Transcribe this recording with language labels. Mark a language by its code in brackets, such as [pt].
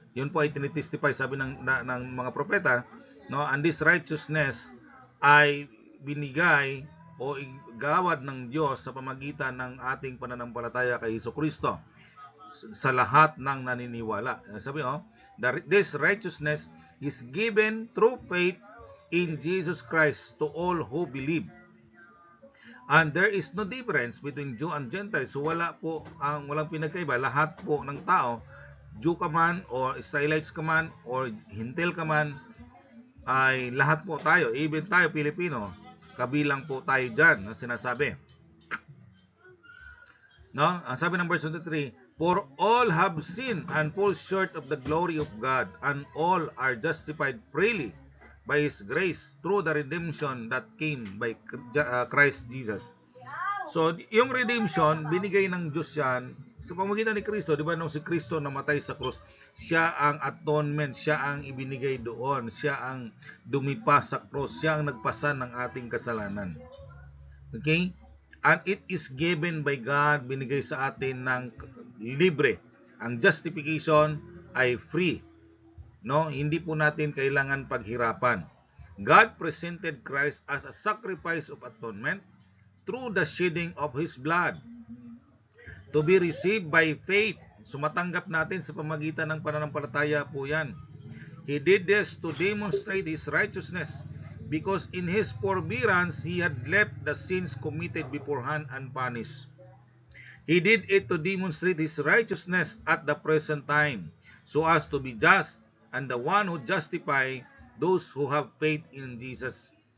[tl] Yun po ay tinitestify sabi ng mga propeta, no? [en] And this righteousness [tl] ay binigay o igawad ng Diyos sa pamagitan ng ating pananampalataya kay Jesucristo sa lahat ng naniniwala. [en] Sabi this righteousness is given through faith in Jesus Christ to all who believe. And there is no difference between Jew and Gentile. [tl] So walang pinagkaiba. Lahat po ng tao, Jew ka man or Israelites ka man or Hintil ka man, ay lahat po tayo, even tayo Pilipino, kabilang po tayo dyan na sinasabi. No? Ang sabi ng verse 23, [en] for all have sinned and fall short of the glory of God, and all are justified freely by His grace through the redemption that came by Christ Jesus. [tl] So, yung redemption, binigay ng Diyos yan sa pamamagitan ni Kristo. Di ba nung si Kristo namatay sa krus, siya ang atonement, siya ang ibinigay doon, siya ang dumipa sa krus, siya ang nagpasan ng ating kasalanan. [en] Okay? And it is given by God, [tl] binigay sa atin ng libre. Ang justification ay free. No, hindi po natin kailangan paghirapan. [en] God presented Christ as a sacrifice of atonement through the shedding of His blood to be received by faith. [tl] Sumatanggap natin sa pamagitan ng pananampalataya po yan. [en] He did this to demonstrate His righteousness because in His forbearance He had left the sins committed beforehand unpunished. He did it to demonstrate His righteousness at the present time, so as to be just and the one who justify those who have faith in Jesus.